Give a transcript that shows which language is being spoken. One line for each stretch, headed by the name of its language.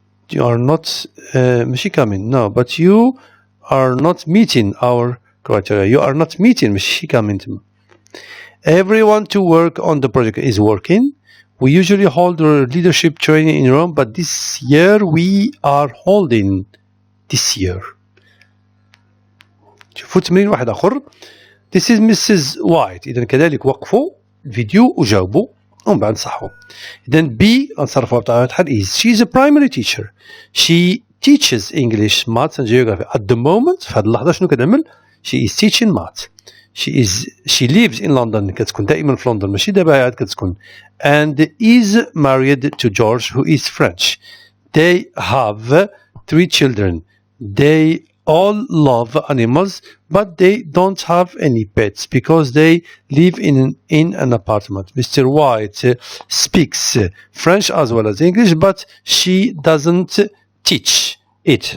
English: You are not ماشي coming no but you are not meeting our criteria. You are not meeting ماشي coming. Everyone to work on the project is working. We usually hold our leadership training in Rome but this year we are holding this year.
Arabic: شوفوا تمرين واحد آخر.
English: This is Mrs. White.
Arabic: إذا كذلك وقفوا الفيديو وجاوبوا ومن بعد نصحوا. إذا B نصرفوها بطريقة الحل
English: is she is a primary teacher. She teaches English, maths and geography. At the moment
Arabic: في هذه اللحظة شنو كتعمل؟
English: She is teaching maths. She lives in London.
Arabic: كتكون دائما في لندن ماشي دابا عاد كتكون.
English: And is married to George who is French. They have 3 children. They all love animals but they don't have any pets because they live in an apartment. Mr. White speaks French as well as English but she doesn't teach it.